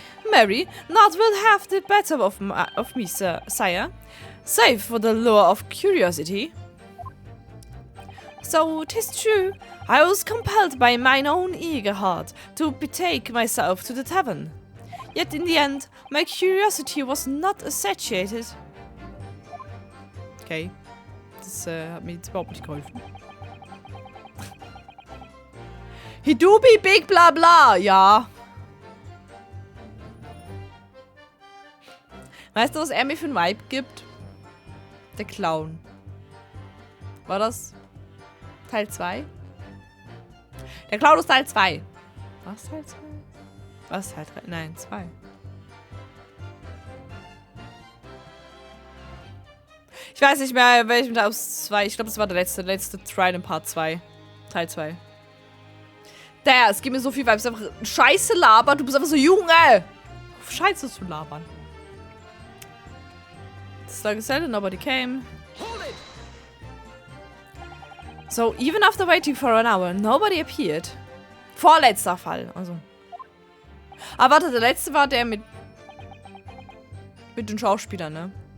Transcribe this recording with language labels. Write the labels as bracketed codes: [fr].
[en] Mary, naught will have the better of me, sire, save for the lure of curiosity. So, 'tis true, I was compelled by mine own eager heart to betake myself to the tavern. Yet in the end, my curiosity was not satiated. [de] Okay, das hat mir jetzt überhaupt nicht geholfen. [en] He do be big bla bla, ja. [de] Weißt du, was er mir für ein Vibe gibt? Der Clown. War das Teil 2? Der Clown ist Teil 2. Was Teil 2? Was Teil 3? Nein, 2. Ich weiß nicht mehr, welchem Teil aus 2. Ich glaube, das war der letzte Try in Part 2. Teil 2. Es gibt mir so viel Vibes. Einfach Scheiße labern. Du bist einfach so, Junge! Scheiße zu labern. [en] Like I said, nobody came. So, even after waiting for an hour, nobody appeared. [de] Vorletzter Fall, also. Ah, warte, der letzte war der mit den Schauspielern, ne?